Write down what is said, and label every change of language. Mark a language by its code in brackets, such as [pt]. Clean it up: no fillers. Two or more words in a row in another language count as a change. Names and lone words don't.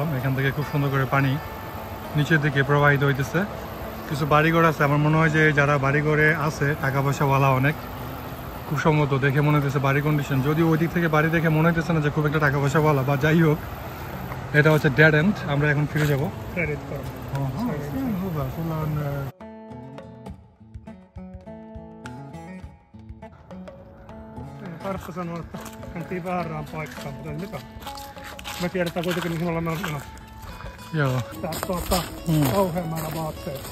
[bn] এখান থেকে খুব সুন্দর করে পানি নিচের দিকে প্রবাহিত হইতেছে। কিছু বাড়িঘর আছে, আমার মনে হয় যে যারা বাড়িঘরে আছে টাকা পয়সাওয়ালা অনেক, খুব সম্ভবত দেখে মনে হইতেছে বাড়ি কন্ডিশন। যদিও ওই দিক থেকে বাড়ি দেখে মনে হইতেছে না যে খুব একটা টাকা পয়সাওয়ালা, বা যাই হোক এটা হচ্ছে [en] dead end. [bn] আমরা এখন ফিরে যাবো। [fi] Kartta sanoi, että mentiin väärään paikkaan, mutta ei mitään. Me tiedetään kuitenkin, mihin ollaan menossa. Joo. Tää kauhean määrä vaatteita.